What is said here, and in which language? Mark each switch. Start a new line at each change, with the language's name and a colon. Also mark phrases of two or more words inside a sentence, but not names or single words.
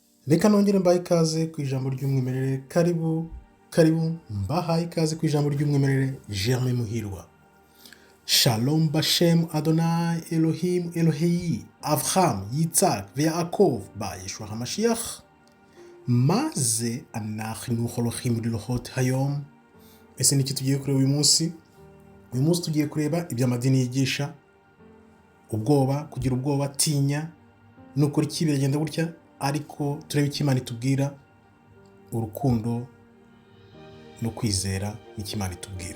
Kinyarwanda: Reka nongere mbahe ikaze ku ijambo ry'umwimerere. Karibu mbahaye ikaze ku ijambo ry'umwimerere. Germain Muhirwa.
Hebrew: שלום בשם אדוני אלהים אלהי אברהם יצחק ויעקב ב ישוע המשיח אנחנו הולכים ללכות היום.
Kinyarwanda: Ese niki tugiye kureba uyu munsi? Uyu munsi tugiye kureba iby'amadini yigisha ubwoba, kugira ubwoba, tinya, nukuri iki biragenda gutya, ariko turebe icyo Imana itubwira, urukundo no kwizera n'icyo Imana itubwira.